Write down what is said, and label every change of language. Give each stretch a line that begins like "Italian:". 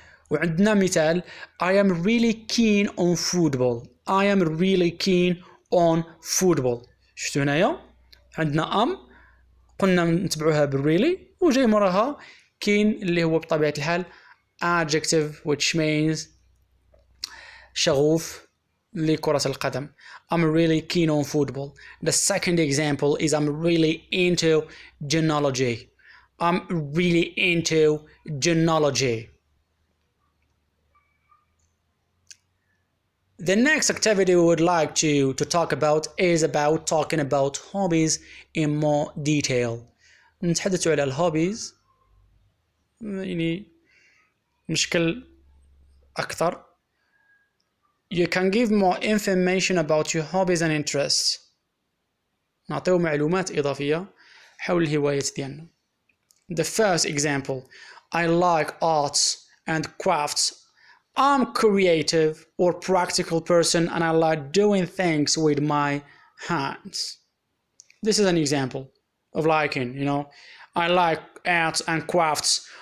Arabic: وعندنا مثال
English: I am really keen on football. I am really keen on football.
Arabic: شفتوا هنايا عندنا قلنا نتبعوها بالريلي وجاي موراها keen اللي هو بطبيعة الحال
English: adjective which means
Arabic: شغوف لكرة القدم.
English: I'm really keen on football. The second example is I'm really into genealogy. I'm really into genealogy. The next activity we would like to talk about is about talking about hobbies in more detail.
Arabic: نتحدث على الهوبيز يعني بشكل أكثر.
English: You can give more information about your hobbies and interests.
Arabic: نعطيو معلومات إضافية حول الهوايات ديالنا.
English: The first example, I like arts and crafts. I'm a creative or practical person and I like doing things with my hands. This is an example of liking, you know. I like arts and crafts.